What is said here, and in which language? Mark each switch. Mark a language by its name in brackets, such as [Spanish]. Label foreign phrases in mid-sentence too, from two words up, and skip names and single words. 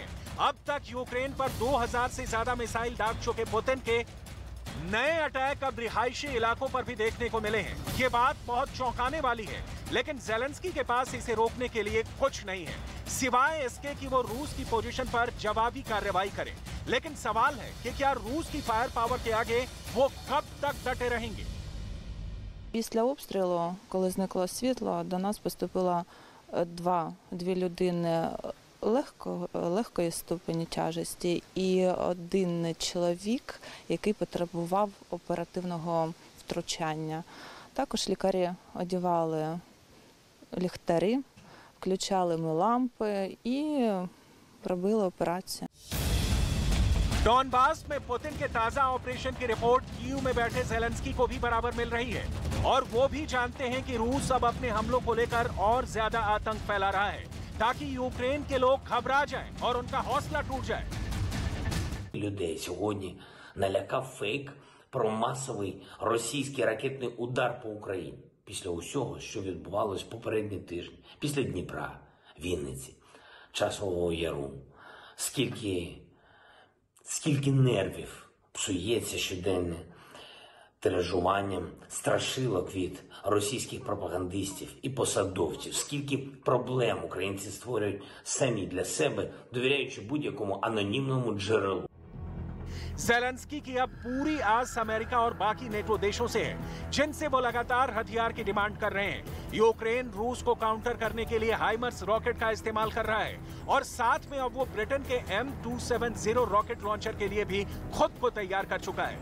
[Hindi] अब तक यूक्रेन पर 2000 से ज्यादा मिसाइल दाग चुके पुतिन के नए अटैक अब रिहायशी इलाकों पर भी देखने को मिले हैं। ये बात बहुत चौंकाने वाली है, लेकिन ज़ेलेंस्की के पास इसे रोकने के लिए कुछ नहीं है सिवाय इसके कि वो रूस की पोजीशन पर जवाबी कार्रवाई करे। लेकिन सवाल है कि क्या रूस की [English] fire power [Hindi] के आगे वो कब तक डटे रहेंगे? [Ukrainian] Після обстрілу, коли зникло світло, до нас поступило дві людини легкої ступені тяжесті і один чоловік, який потребував оперативного втручання. Також лікарі одягали ліхтарі, включали ми лампи і робили операцію. [Hindi] डॉनबास में पुतिन के ताजा ऑपरेशन की रिपोर्ट कीव में बैठे ज़ेलेंस्की को भी बराबर मिल रही है और वो भी जानते हैं कि रूस अब अपने हमलों को लेकर और ज्यादा आतंक फैला रहा है ताकि यूक्रेन के लोग घबरा जाएं और उनका हौसला टूट जाए। [Ukrainian] Людей сьогодні налякав фейк про масовий російський ракетний удар по Україні. Після усього, що відбувалось попередні тижні, після Дніпра, Вінниці, Часового Яру, скільки нервів псується щоденне тиражуванням страшилок від російських пропагандистів і посадовців, скільки проблем українці створюють самі для себе, довіряючи будь-якому анонімному джерелу. [Hindi] ज़ेलेंस्की की अब पूरी आस अमेरिका और बाकी नेटो देशों से है, जिनसे वो लगातार हथियार की डिमांड कर रहे हैं। यूक्रेन रूस को काउंटर करने के लिए हाइमर्स रॉकेट का इस्तेमाल कर रहा है और साथ में अब वो ब्रिटेन के M270 [English] rocket launcher [Hindi] के लिए भी खुद को तैयार कर चुका है।